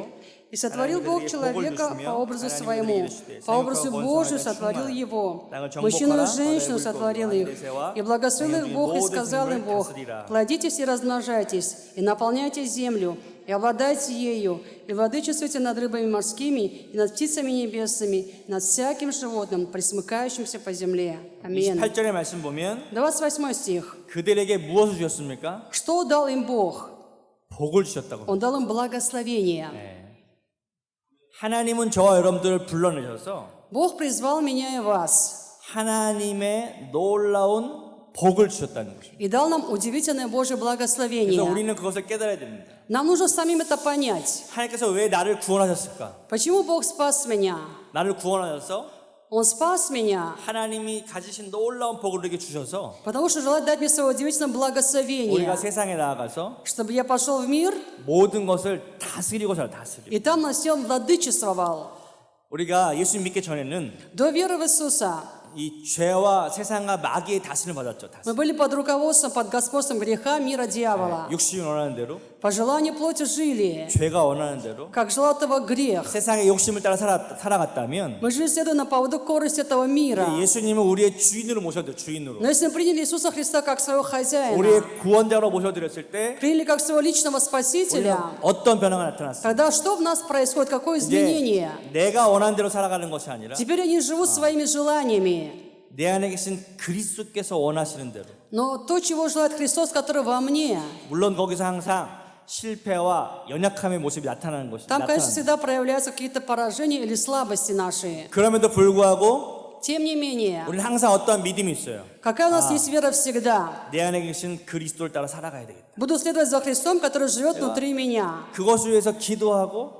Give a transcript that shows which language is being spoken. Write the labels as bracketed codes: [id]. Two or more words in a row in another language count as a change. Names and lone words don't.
[ru] И сотворил Бог человека по образу своему, по образу Божию сотворил его. Мужчину и женщину сотворил их. И благословил их Бог, и сказал им Бог: плодитесь и размножайтесь, и наполняйте землю, и обладайте ею, и владычествуйте над рыбами морскими, и над птицами небесными, и над всяким животным, присмыкающимся по земле. Аминь. [ko] 28절의 말씀 보면 [ru] 28 стих. [ko] 그들에게 무엇을 주셨습니까? [ru] Что дал им Бог? [ko] 복을 주셨다고. [ru] Он дал им благословение. [ko] 하나님은 저와 여러분들을 불러내셔서 [ru] Бог призвал меня и вас [ko] 하나님의 놀라운 복을 주셨다는 것입니다. [ru] и дал нам удивительное Божье [ko] 그래서 [ru] благословение. [ko] 우리는 그것을 깨달아야 됩니다. [ru] Нам нужно самим это понять. [ko] 하나님께서 왜 나를 구원하셨을까? [ru] Почему Бог спас меня? [ko] 나를 구원하셔서 [ru] Он спас меня, [ko] 하나님이 가지신 놀라운 복을 이렇게 주셔서 [ru] потому что желает дать мне свое удивительное [ko] 우리가 [ru] благословение, [ko] 세상에 나아가서 [ru] чтобы я пошел в мир [ko] 모든 것을 다스리고 살 다스리고. [ru] и там на всем владычествовал. [ko] 우리가 예수 믿기 전에는 [ru] До веры в Иисуса [ko] 이 죄와 세상과 마귀의 다스림을 받았죠. [ru] мы были под руководством, под господством греха, мира, дьявола. [ko] 육신이 원하는 대로, [ru] По желанию плоти жили, [ko] 죄가 원하는 대로, [ru] как желал этого грех. [ko] 세상의 욕심을 따라 살아갔다면 [ru] Мы жили следуя на поводу корости этого мира. [ko] 예수님을 우리의 주인으로 모셔드려 주인으로. [ru] Но если мы приняли Иисуса Христа как своего хозяина, [ko] 우리의 구원자로 모셔드렸을 때 [ru] приняли как своего личного Спасителя, [ko] 어떤 변화가 나타났어요? [ru] тогда что в нас происходит? Какое [ko] 이제 [ru] изменение? [ko] 내가 원하는 대로 살아가는 것이 아니라 [ru] Теперь они живут своими желаниями. [ko] 내 안에 계신 그리스도께서 원하시는 대로. [ru] Но то, чего желает Христос, который во мне, [ko] 물론 거기서 항상 실패와 연약함의 모습이 나타나는 것이 [ru] там, конечно, [ko] 나타납니다. [ru] всегда проявляются какие-то поражения или слабости наши. [ko] 그럼에도 불구하고 [ru] Тем не менее, [ko] 우리는 항상 어떠한 믿음이 있어요. [ru] какая у нас есть вера всегда? [ko] 내 안에 계신 그리스도를 따라 살아가야 되겠다. [ru] Буду следовать за Христом, который живет внутри меня. [ko] 그것을 위해서 기도하고